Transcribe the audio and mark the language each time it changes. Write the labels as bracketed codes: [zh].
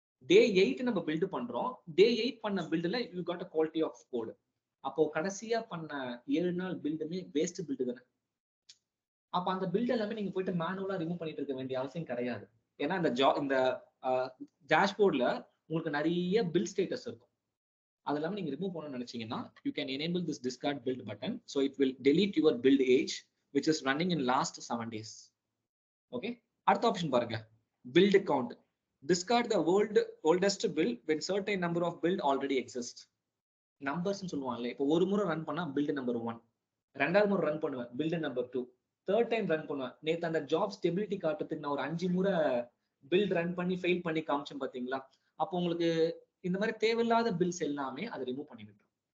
[ta] டே 8 நம்ம பில்ட் பண்றோம். டே 8 பண்ண பில்டுல [en] You got a quality of code. [ta] அப்போ கடைசியா பண்ண 7 நாள் பில்டுமே வேஸ்ட் பில்டு தானே. அப்ப அந்த பில்ட் எல்லாமே நீங்க போயிட்டு மேனுவலா ரிமூவ் பண்ணிட்டு இருக்க வேண்டிய அவசியம் கிடையாது. ஏன்னா இந்த டேஷ்போர்ட்ல உங்களுக்கு நிறைய பில் ஸ்டேட்டஸ் இருக்கும். அது இல்லாம நீங்க ரிமூவ் பண்ணணும்னு நினைச்சீங்கன்னா [en] you can enable this discard build button, so it will delete your build age which is running in last 7 days. [ta] Okay, அடுத்த ஆப்ஷன் பாருங்க, build count. [en] Discard the oldest build when certain number of build already exist. [ta] Numbers சொல்லுவாங்கல்ல, இப்போ ஒரு முறை run பண்ணா build number 1, ரெண்டாவது முறை run பண்ணுவேன் build number 2, third time run பண்ணுவேன். நேத்து அந்த ஜாப் ஸ்டெபிலிட்டி காட்டுறதுக்கு நான் ஒரு 5 முறை பில்ட் ரன் பண்ணி ஃபெயில் பண்ணி காமிச்சேன் பாத்தீங்களா. அப்போ உங்களுக்கு இந்த மாதிரி தேவையில்லாத பில்ஸ் எல்லாமே அதை ரிமூவ் பண்ணி விட்டுரும்.